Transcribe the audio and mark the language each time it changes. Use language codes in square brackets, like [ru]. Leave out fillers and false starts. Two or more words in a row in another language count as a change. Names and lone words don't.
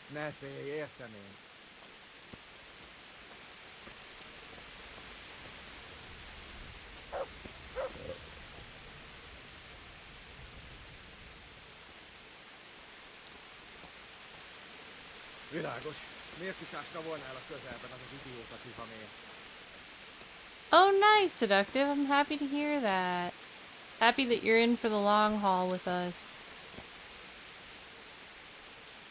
[hu] Ne félj, értem én. Világos. Miért is ásna volna el a közelben az az idióta tihamér? [en] Oh, nice, Seductive. I'm happy to hear that. Happy that you're in for the long haul with us.